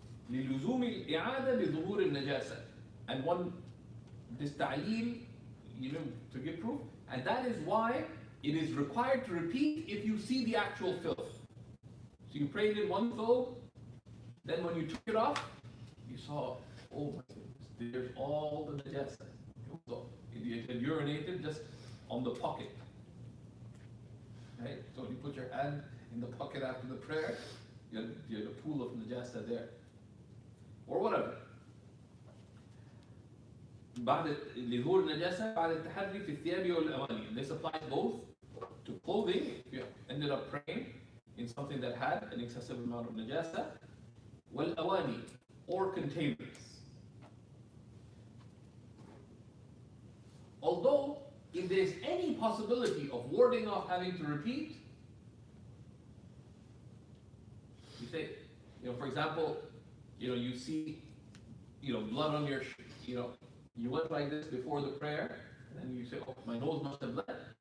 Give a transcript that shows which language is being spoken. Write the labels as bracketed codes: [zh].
[ar] للزوم الإعادة بظهور النجاسة. [en] And this ta'leel, to give proof, and that is why it is required to repeat if you see the actual filth. So you prayed in one thobe, then when you took it off, you saw, oh my goodness, there's all the najasa. So it had urinated just on the pocket. Right? So when you put your hand in the pocket after the prayer, you had a pool of najasa there. Or whatever. [ar] بعد لظهور النجاسة بعد التحري في الثياب والأواني. [en] This applies both to clothing, if you ended up praying in something that had an excessive amount of najasa, والأواني, or containers. Although, if there's any possibility of warding off having to repeat, you say, for example, you see, blood on your, you went like this before the prayer, and then you say, oh, my nose must have bled.